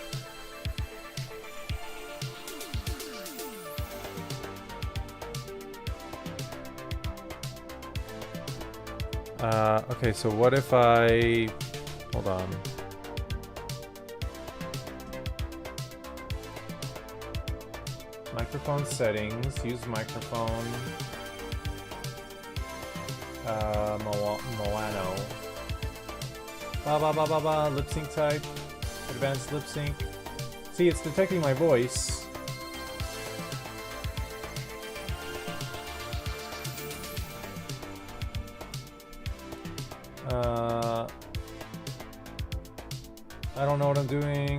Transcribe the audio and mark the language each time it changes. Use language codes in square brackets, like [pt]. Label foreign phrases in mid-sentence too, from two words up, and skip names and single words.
[en] Okay, so what if I... Hold on. Microphone settings, use microphone. Moano. Ba ba ba ba ba, lip sync type. Advanced lip sync. See, it's detecting my voice. I don't know what I'm doing.